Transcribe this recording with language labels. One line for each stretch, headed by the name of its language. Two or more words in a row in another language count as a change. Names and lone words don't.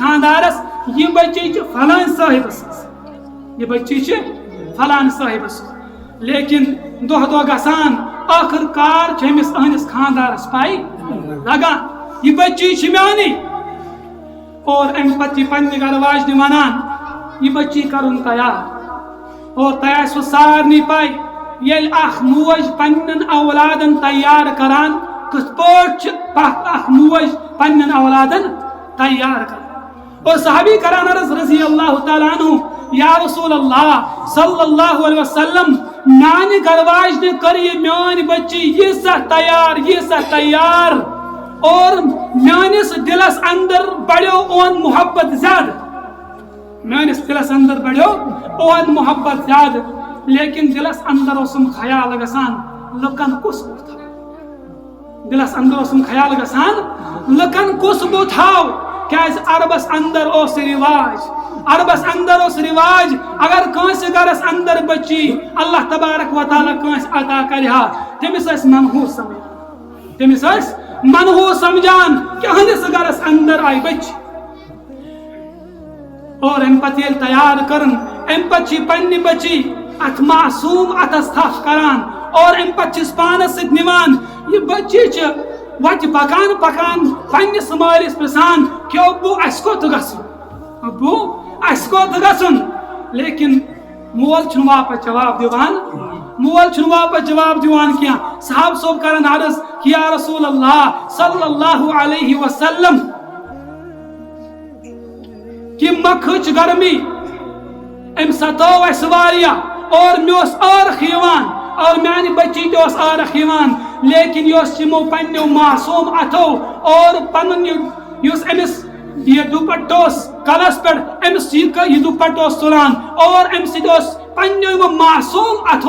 Kashmiri: خاندارس یہ بچی چھ فلان صاحبس یہ بچی چھ فلان صاحبس لیکن دہ دہ گسان آخر کار امس اہنس خاندارس پائی لگان یہ بچی چھ میانی اور ام پتہ پننہ گرواجنہ ونان یہ بچی کرن تیار اور تیار سو سارنی پائی یل اخ موج پنن اولادن تیار کران کت پوٹ اخ موج پنن اولادن تیار کران اور صحابی کران عرض
Arabic: رضی اللہ تعالیٰ عنہ یا رسول اللہ صلی اللہ علیہ وسلم
Kashmiri: میانہ گرواجنہ کر یہ میانی بچی یہ سا تیار اور میانس دلس اندر بڑھو اون محبت زیادہ میانس دلس اندر بڑھو اون محبت زیادہ لیکن دلس اندر اسم خیال گسان لکن کس بوتھاو دلس اندر اسم خیال گسان لکن کس بوتھاو کیاز عربس اندر اس رواج عربس اندر اس رواج اگر کانس گرس اندر بچی
Arabic: اللہ تبارک و تعالی
Kashmiri: کانس عطا کرہا تمس اس منحوس سمجھان تمس اس منحوس سمجھان کہ ہنس گرس اندر آئی بچی اور ام پتہ یل تیار کرن ام پتہ پننہ بچی ات معصوم اتس تھف کران اور ام پتہ پانس ست نوان یہ بچی چھ وتہ پکان پکان پننس مالس پرژھان کہ ابو اس کوٚت گژھُن ابو اس کوٚت گژھُن لیکن مول چھُنہٕ واپس جواب دِوان مول چھُنہٕ واپس جواب دِوان کینٛہہ صحاب صٲب کران عرض کہ
Arabic: یا رسول اللہ صلی اللہ علیہ وسلم
Kashmiri: کہ مکھٕچ گرمی ام ستو اس واریاہ اور مے اوس ٲرکھ یِوان اور میانہِ بچی تہِ اوس ٲرکھ یِوان لیکن یۄس یِمو پننیو معصوم اتھو اور پنُن یُس أمِس یہ دوپٹہ اوس کلس پٮ۪ٹھ أمِس یہ دوپٹہ اوس تُلان اور امہِ سۭتۍ اوس پننیو یِمو معصوم اتھو